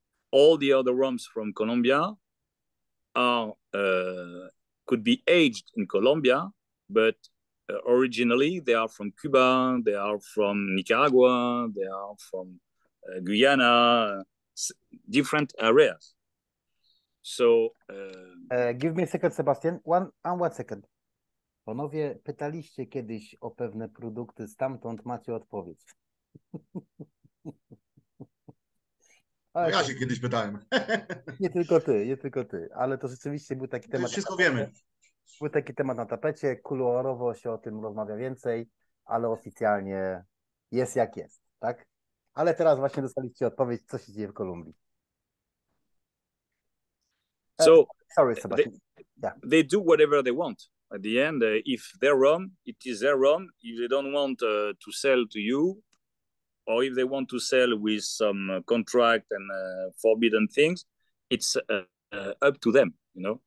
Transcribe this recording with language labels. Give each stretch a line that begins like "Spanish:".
English: All the other rums from Colombia are could be aged in Colombia, but originally they are from Cuba, they are from Nicaragua, they are from Guyana, different areas. So give me a second, Sébastien. One second.
Polish: Panowie, pytaliście kiedyś o pewne produkty stamtąd, macie odpowiedź. Ja się kiedyś pytałem. Nie tylko ty, ale to rzeczywiście był taki temat. Wszystko wiemy. Był taki temat na tapecie, kuluarowo się o tym rozmawia więcej, ale oficjalnie jest jak jest, tak? Ale teraz właśnie dostaliście odpowiedź, co się dzieje w Kolumbii.
English: So sorry, Sebastian. They do whatever they want. At the end, if their rum, it is their rum. If they don't want to sell to you, or if they want to sell with some contract and forbidden things, it's up to them, you know.